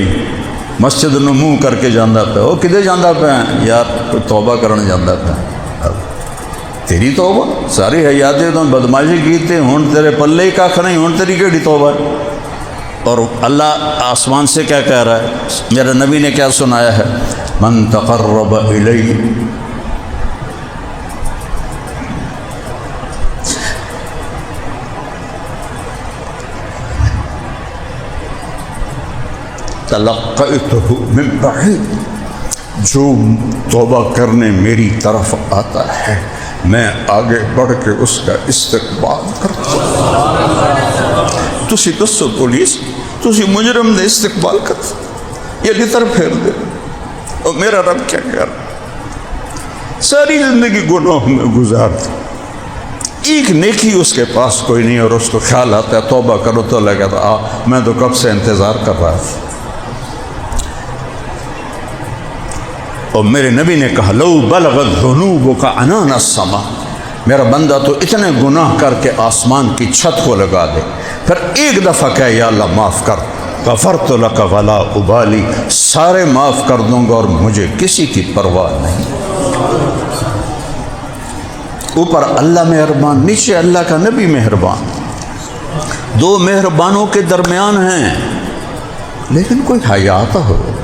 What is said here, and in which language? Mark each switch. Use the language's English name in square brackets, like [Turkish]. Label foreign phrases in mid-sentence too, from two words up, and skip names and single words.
[Punjabi] مسجد نو منہ کر کے جانا پہ. وہ کدے جانا پہ یار؟ کوئی توبہ کرنے جانا پہ. تیری توبہ ساری حیاتی تو بدماشی کی تھی، ہوں تیرے پلے ہی کھ نہیں، ہوں تیری کیڑی توبہ ہے. [Urdu] اور اللہ آسمان سے کیا کہہ رہا ہے؟ میرے نبی نے کیا سنایا ہے؟ [Arabic] من تقرب الی تلقیتہ من بعید. [Urdu] جو توبہ کرنے میری طرف آتا ہے میں آگے بڑھ کے اس کا استقبال کرتا ہوں. [Punjabi] تسی دسو پولیس، تسی مجرم نے استقبال کرتا، یہ لتر پھیر دے. [Urdu] اور میرا رب کیا کہہ رہا؟ ساری زندگی گناہوں میں گزارتا، ایک نیکی اس کے پاس کوئی نہیں، اور اس کو خیال آتا ہے توبہ کرو تو لگا تھا میں تو کب سے انتظار کر رہا تھا. اور میرے نبی نے کہا [Arabic] لو بلغت ذنوبک عنان السما، [Urdu] میرا بندہ تو اتنے گناہ کر کے آسمان کی چھت کو لگا دے، پھر ایک دفعہ کہ یا اللہ معاف کر، [Arabic] غفرت لک ولا ابالی، [Urdu] سارے معاف کر دوں گا اور مجھے کسی کی پرواہ نہیں۔ اوپر اللہ مہربان، نیچے اللہ کا نبی مہربان، دو مہربانوں کے درمیان ہیں، لیکن کوئی حیا تو ہو۔